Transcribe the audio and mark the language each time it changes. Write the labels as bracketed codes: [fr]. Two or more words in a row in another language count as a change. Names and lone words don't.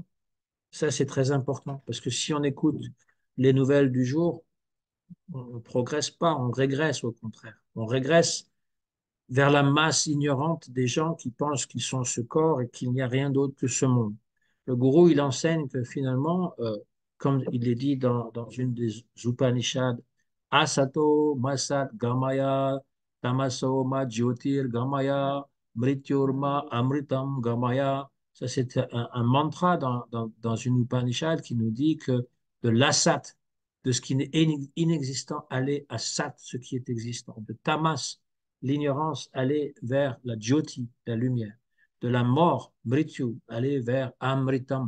[fr] Ça, c'est très important parce que si on écoute les nouvelles du jour, on ne progresse pas, on régresse au contraire. On régresse vers la masse ignorante des gens qui pensent qu'ils sont ce corps et qu'il n'y a rien d'autre que ce monde. Le gourou, il enseigne que finalement, comme il est dit dans une des Upanishads, [sa] असतो मासद् गमय, तमसो मा ज्योतिर् गमय, मृत्युर्मा अमृतम् गमय. [fr] Ça, c'est un mantra dans une Upanishad qui nous dit que de l'asat, de ce qui est inexistant, aller à sat, ce qui est existant, de tamas, l'ignorance, aller vers la jyoti, la lumière, de la mort, mrityu, aller vers amritam.